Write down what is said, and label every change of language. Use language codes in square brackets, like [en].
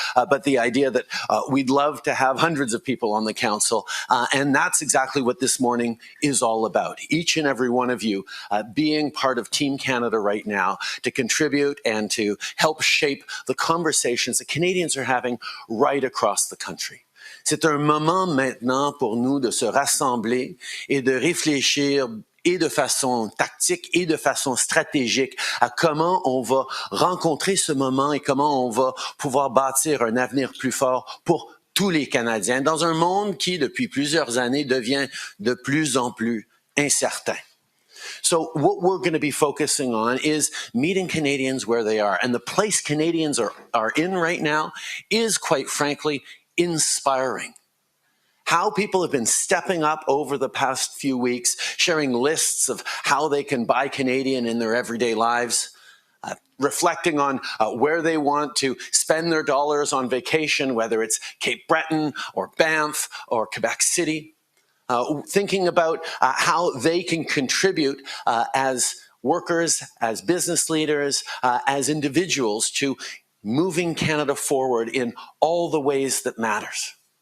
[en] But the idea that we'd love to have hundreds of people on the council, and that's exactly what this morning is all about. Each and every one of you being part of Team Canada right now to contribute and to help shape the conversations that Canadians are having right across the country. [fr] C'est un moment maintenant pour nous de se rassembler et de réfléchir et de façon tactique et de façon stratégique à comment on va rencontrer ce moment et comment on va pouvoir bâtir un avenir plus fort pour tous les Canadiens dans un monde qui, depuis plusieurs années, devient de plus en plus incertain. [en] So what we're going to be focusing on is meeting Canadians where they are. And the place Canadians are in right now is, quite frankly, inspiring. How people have been stepping up over the past few weeks, sharing lists of how they can buy Canadian in their everyday lives, reflecting on where they want to spend their dollars on vacation, whether it's Cape Breton or Banff or Quebec City, thinking about how they can contribute as workers, as business leaders, as individuals to moving Canada forward in all the ways that matters.